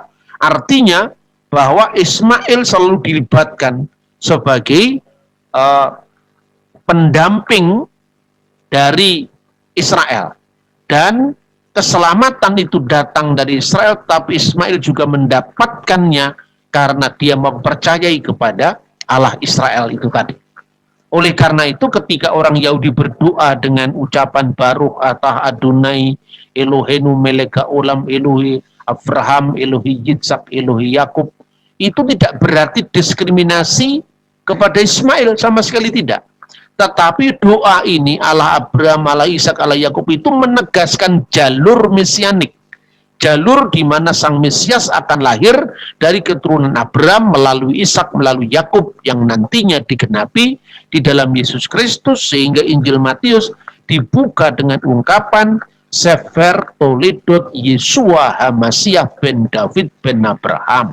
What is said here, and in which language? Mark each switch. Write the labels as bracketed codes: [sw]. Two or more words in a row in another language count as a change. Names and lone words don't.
[id] Artinya bahwa Ismail selalu dilibatkan sebagai pendamping dari Israel. Dan keselamatan itu datang dari Israel, tapi Ismail juga mendapatkannya karena dia mempercayai kepada Allah Israel itu tadi. Oleh karena itu ketika orang Yahudi berdoa dengan ucapan [he] ברוך אתה אדוני אלוהינו מלך העולם אלוהי אברהם, אלוהי יצחק, אלוהי יעקב, [id] itu tidak berarti diskriminasi kepada Ismail, sama sekali tidak. Tetapi doa ini Allah Abraham, Allah Ishak, Allah Yakub itu menegaskan jalur mesianik. Jalur di mana Sang Mesias akan lahir dari keturunan Abraham melalui Ishak, melalui Yakub, yang nantinya digenapi di dalam Yesus Kristus, sehingga Injil Matius dibuka dengan ungkapan [he] ספר תולדות ישוע המשיח בן דוד בן אברהם.